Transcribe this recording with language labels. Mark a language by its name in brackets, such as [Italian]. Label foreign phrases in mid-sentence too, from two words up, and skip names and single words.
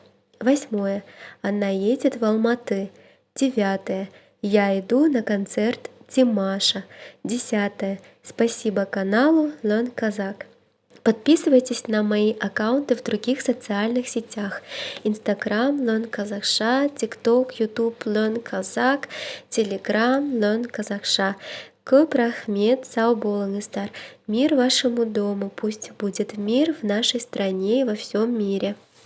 [Russian] Восьмое — она едет в Алматы. Девятое — я иду на концерт Димаша. Десятое — спасибо каналу Learn Kazakh. Подписывайтесь на мои аккаунты в других социальных сетях: Instagram Learn Kazakhsha, TikTok, YouTube Learn Kazakh, Telegram Learn Kazakhsha. [Kazakh] Көп рахмет, сау болыңыздар. [Russian] Мир вашему дому, пусть будет мир в нашей стране и во всем мире.